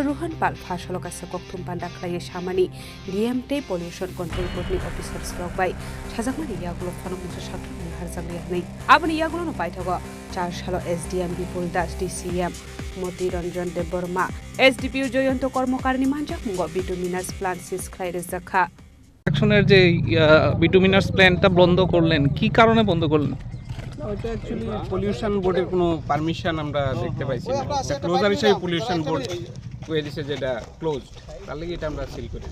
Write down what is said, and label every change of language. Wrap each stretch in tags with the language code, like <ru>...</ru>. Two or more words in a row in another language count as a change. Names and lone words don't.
<trp>Rohan Pal phashalo kaisa koktum panda khlai samani DMT</trp> <en>pollution control board</en> <trp>ni officers rokbai sajakmani yagulo phano musa shakri harjang yaknai abani yagulo no paithago 4 salo SDM Bipul Das DCM Moti Ranjan De Burma SDPU জয়ন্ত কর্মকারী মানজাক মুঙ্গ</trp> <en>bituminous plant</en> <trp>সিস খাইরে জাখা</trp> <bn>অ্যাকশনের যে</bn> <en>bituminous plant</en> <bn>বন্ধ করলেন কি কারণে বন্ধ করলেন ওটা অ্যাকচুয়ালি</bn> <en>pollution board</en> <bn>কোনো পারমিশন আমরা দেখতে পাইছি না ক্লোজার হিসেবে</bn> <en>pollution board</en> <bn>কয়ে দিয়েছে যেটা ক্লোজড তার লাগি এটা আমরা সিল করি</bn>